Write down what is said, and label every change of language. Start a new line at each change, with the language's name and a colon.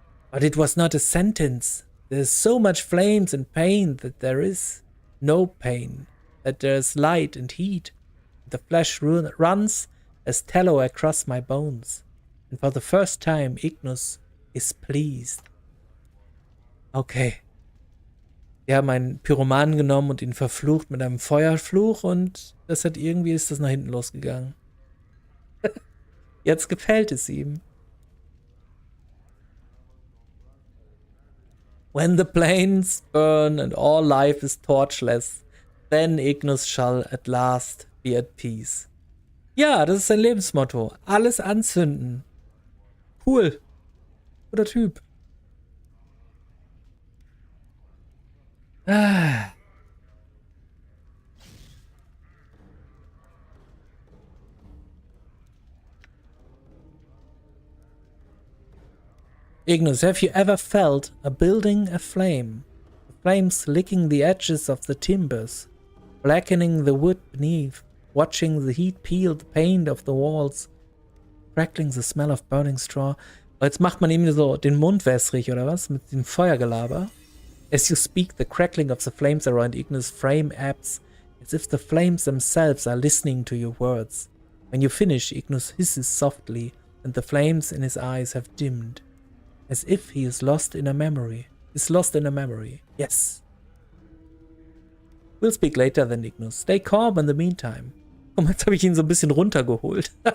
English: But it was not a sentence. There is so much flames and pain that there is no pain, that there is light and heat. The flesh runs as tallow across my bones, and for the first time Ignus is pleased. Okay.
German: Die haben einen Pyromanen genommen und ihn verflucht mit einem Feuerfluch und irgendwie ist das nach hinten losgegangen. Jetzt gefällt es ihm.
English: When the plains burn and all life is torchless, then Ignus shall at last be at peace.
German: Ja, das ist sein Lebensmotto. Alles anzünden. Cool. Guter Typ. Ah.
English: Ignus, have you ever felt a building aflame? The flames licking the edges of the timbers, blackening the wood beneath, watching the heat peel the paint of the walls, crackling the smell of burning straw.
German: Jetzt macht man ihm so den Mund wässrig, oder was? Mit dem Feuergelaber.
English: As you speak, the crackling of the flames around Ignus' frame ebbs, as if the flames themselves are listening to your words. When you finish, Ignus hisses softly, and the flames in his eyes have dimmed. As if he is lost in a memory. Yes. We'll speak later then, Ignus. Stay calm in the meantime.
German: Und jetzt habe ich ihn so ein bisschen runtergeholt.